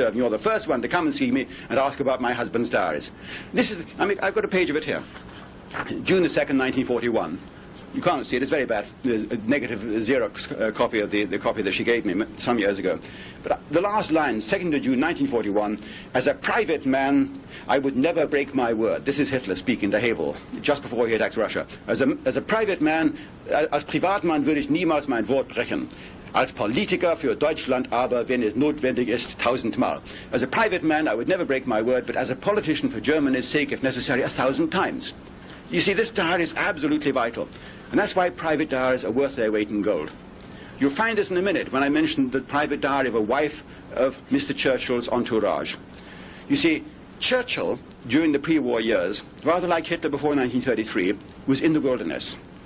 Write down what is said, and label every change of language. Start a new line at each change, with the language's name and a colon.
English: Irving. You're the first one to come and see me and ask about my husband's diaries. I've got a page of it here. June the 2nd, 1941. You can't see it. It's very bad. There's a negative Xerox copy of the copy that she gave me some years ago. But the last line, 2nd of June 1941, as a private man, I would never break my word. This is Hitler speaking to Havel, just before he attacked Russia. As a private man,
German: als Privatmann würde ich niemals mein Wort brechen. Als Politiker für Deutschland aber, wenn es notwendig ist, 1000-mal.
English: As a private man, I would never break my word, but as a politician for Germany's sake, if necessary, 1,000 times. You see, this diary is absolutely vital. And that's why private diaries are worth their weight in gold. You'll find this in a minute when I mention the private diary of a wife of Mr. Churchill's entourage. You see, Churchill, during the pre-war years, rather like Hitler before 1933, was in the wilderness.